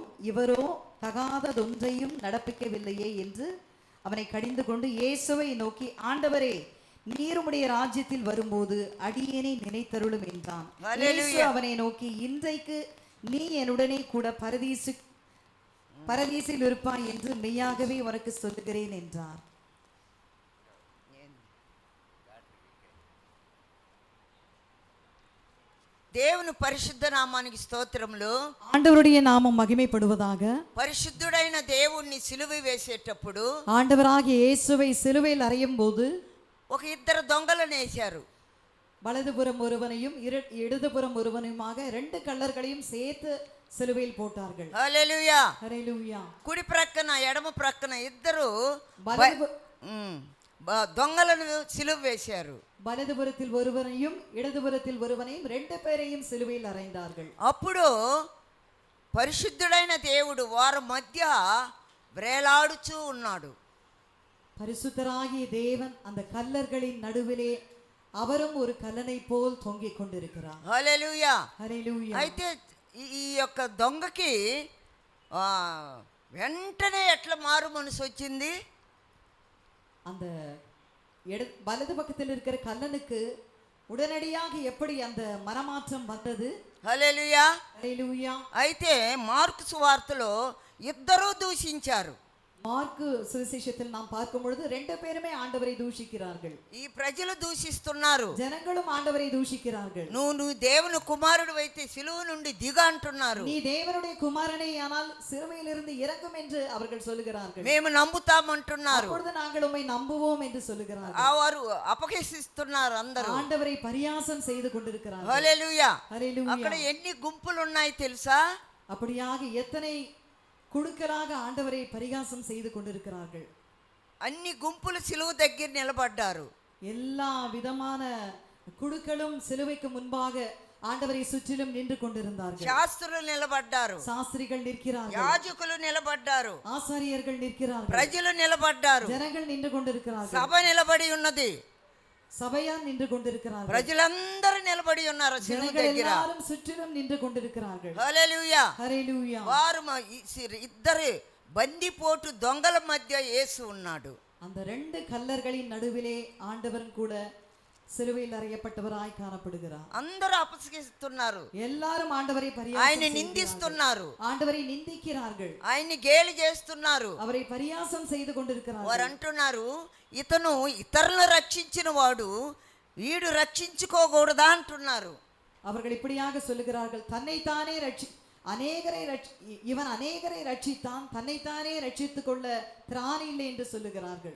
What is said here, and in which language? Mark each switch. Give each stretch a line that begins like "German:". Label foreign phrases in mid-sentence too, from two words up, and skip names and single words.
Tamil: இவரோ தகாததொன்றையும் நடப்பிக்கவில்லையே என்று அவனை கடிந்து கொண்டு இயேசுவை நோக்கி, ஆண்டவரே, நீர் உம்முடைய ராஜ்யத்தில் வரும்போது அடியேனை நினைத்தருளும் என்றான். இயேசு அவனை நோக்கி, இன்றைக்கு நீ என்னுடனே கூட பரதீசில் இருப்பாய் என்று மெய்யாகவே உனக்கு சொல்லுகிறேன் என்றார்.
Telugu: దేవుని పరిశుద్ధ నామానికి స్తోత్రములు.
Tamil: ஆண்டவருடைய நாமம் மகிமைப்படுவதாக.
Telugu: పరిశుద్ధుడైన దేవుణ్ణి సిలువ వేసేటప్పుడు,
Tamil: ஆண்டவராகிய இயேசுவை சிலுவையில் அறையும்போது
Telugu: ఒక 2 దొంగలను వేశారు.
Tamil: வலதுபுறம் ஒருவனையும் இடதுபுறம் ஒருவனையுமாக 2 கள்ளர்களையும் சேர்த்து சிலுவையில் போட்டார்கள்.
Telugu: హల్లెలూయా, హల్లెలూయా. కుడి ప్రక్కన ఎడమ ప్రక్కన 2 దొంగలను సిలువ వేశారు.
Tamil: வலதுபுறத்தில் ஒருவனையும் இடதுபுறத்தில் ஒருவனையும் 2 பேரையும் சிலுவையில் அறைந்தார்கள்.
Telugu: అప్పుడు పరిశుద్ధుడైన దేవుడు వారి మధ్య వేలాడుచూ ఉన్నాడు.
Tamil: பரிசுத்தராகிய தேவன் அந்த கல்லர்களின் நடுவிலே அவரும் ஒரு கல்லனை போல் தொங்கிக் கொண்டிருக்கிறார்.
Telugu: హల్లెలూయా, హల్లెలూయా. అయితే ఈ యొక్క దొంగకి వెంటనే ఎట్లా మారు మనసు వచ్చింది?
Tamil: அந்த வலது பக்கத்தில் இருக்கிற கல்லனுக்கு உடனடியாக எப்படி அந்த மனமாற்றம் வந்தது?
Telugu: హల్లెలూయా, హల్లెలూయా. అయితే మార్కు సువార్తలో 2 దూషించారు.
Tamil: மார்க்கு சுவிசேஷத்தில் நாம் பார்க்கும் பொழுது ரெண்டு பேருமே ஆண்டவரை தூஷிக்கிறார்கள்.
Telugu: ఈ ప్రజలు దూషిస్తున్నారు.
Tamil: ஜனங்களும் ஆண்டவரை தூஷிக்கிறார்கள்.
Telugu: నువ్వు దేవుని కుమారుడు అయితే సిలువ నుండి దిగ అంటున్నారు.
Tamil: நீ தேவனுடைய குமாரனே ஆனால் சிலுவையிலிருந்து இறங்கும் என்று அவர்கள் சொல்லுகிறார்கள்.
Telugu: మేము నమ్ముతామంటున్నారు.
Tamil: அப்பொழுது நாங்கள் உம்மை நம்புவோம் என்று சொல்லுகிறார்கள்.
Telugu: వారు అపహసిస్తున్నారు అందరూ.
Tamil: ஆண்டவரை பரியாசம் செய்து கொண்டிருக்கிறார்கள்.
Telugu: హల్లెలూయా.
Tamil: ஹல்லேலூயா.
Telugu: అక్కడ ఎన్ని గుంపులు ఉన్నాయి తెలుసా?
Tamil: அப்படியாக எத்தனை குழுக்களாக ஆண்டவரை பரிகாசம் செய்து கொண்டிருக்கிறார்கள்.
Telugu: అన్ని గుంపులు సిలువ దగ్గర నిలబడ్డారు.
Tamil: எல்லா விதமான குழுக்களும் சிலுவைக்கு முன்பாக ஆண்டவரை சுற்றிலும் நின்று கொண்டிருந்தார்கள்.
Telugu: శాస్త్రులు నిలబడ్డారు.
Tamil: சாஸ்திரிகள் நிற்கிறார்கள்.
Telugu: యాజకులు నిలబడ్డారు.
Tamil: ஆசாரியர்கள் நிற்கிறார்கள்.
Telugu: ప్రజలు నిలబడ్డారు.
Tamil: ஜனங்கள் நின்று கொண்டிருக்கிறார்கள்.
Telugu: సభ నిలబడి ఉన్నది.
Tamil: சபையார் நின்று கொண்டிருக்கிறார்கள்.
Telugu: ప్రజలందరూ నిలబడి ఉన్నారు సిలువ
Tamil: ஜனங்கள்
Telugu: దగ్గర.
Tamil: எல்லாரும் சுற்றிலும் நின்று கொண்டிருக்கிறார்கள்.
Telugu: హల్లెలూయా.
Tamil: ஹல்லேலூயா.
Telugu: వారు ఇద్దరు బందిపోటు దొంగల మధ్య యేసు ఉన్నాడు.
Tamil: அந்த ரெண்டு கல்லர்களின் நடுவிலே ஆண்டவரும் கூட சிலுவையில் அறையப்பட்டவராய் காணப்படுகிறார்.
Telugu: అందరూ అపహసిస్తున్నారు.
Tamil: எல்லாரும் ஆண்டவரை பரியாசம்
Telugu: ఆయన
Tamil: செய்கிறார்கள்.
Telugu: నిందిస్తున్నారు.
Tamil: ஆண்டவரை நிந்திக்கிறார்கள்.
Telugu: ఆయన్ని గేలి చేస్తున్నారు.
Tamil: அவரை பரியாசம் செய்து கொண்டிருக்கிறார்கள்.
Telugu: వారు అంటున్నారు, ఇతను ఇతరులను రక్షించిన వాడు వీడు రక్షించుకోకూడదా అంటున్నారు.
Tamil: அவர்கள் இப்படியாக சொல்லுகிறார்கள், தன்னைத்தானே இவன் அநேகரை ரட்சித்தான், தன்னைத்தானே ரட்சித்துக் கொள்ள திராணி இல்லை என்று சொல்லுகிறார்கள்.